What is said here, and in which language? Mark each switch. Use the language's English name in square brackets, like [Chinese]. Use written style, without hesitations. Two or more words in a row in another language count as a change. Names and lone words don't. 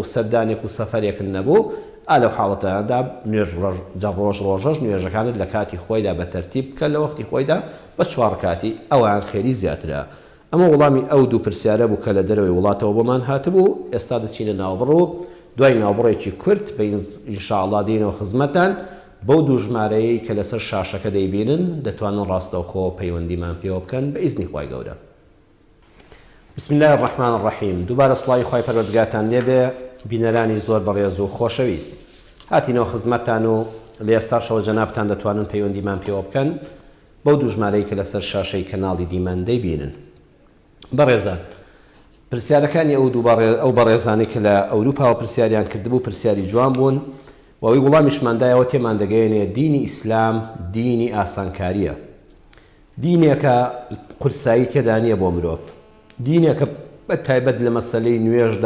[Central Kurdish] سەردانێک و سەفەرێک نەبوو ئالەو حاڵەتەدا نوێژ ڕۆژەش نوێژەکانت لە کاتی خۆیدا بە تەرتیب بکە لە وەختی خۆیدا بە 4 کاتی ئەوان خێری زیاترە ئەمە وەڵامی ئەو دوو پرسیارە بوو کە لە دەرەوەی وڵاتەوە بۆمان هاتبوو ئێستا دەچینە ناوبڕ و دوای ناوبڕێکی کورت بە ئینشاءڵڵا دێنەوە خزمەتان بەو دوو ژمارەیەی کە لەسەر شاشەکە دەیبینن دەتوانن ڕاستەوخۆ پەیوەندیمان پێوە بکەن بە ئیزنی خوای گەورە. [Arabic] بسم الله الرحمن الرحیم. [Central Kurdish] دووبارە سڵاوی خوای پەروەردگارتان لێبێ بینەرانی زۆر بەڕێز و خۆشەویست. هاتینەوە خزمەتتان و لە ئێستاشەوە جەنابتان دەتوانن پەیوەندیمان پێوە بکەن بەو دوو ژمارەی کە لەسەر شاشەی کەناڵی دیمان دەیبینن. بەڕێزان پرسیارەکانی ئەو بەڕێزانی کە لە ئەوروپاوە پرسیاریان کردبوو پرسیاری جوان بوون وەوەی وەڵامیشماندایەوە تێمان دەگەیەنێ دینی ئیسلام دینی ئاسانکاریە دینێکە قورسایی تێدا نییە بۆ مرۆڤ دینێکە بە تایبەت لە مەسەلەی نوێژدا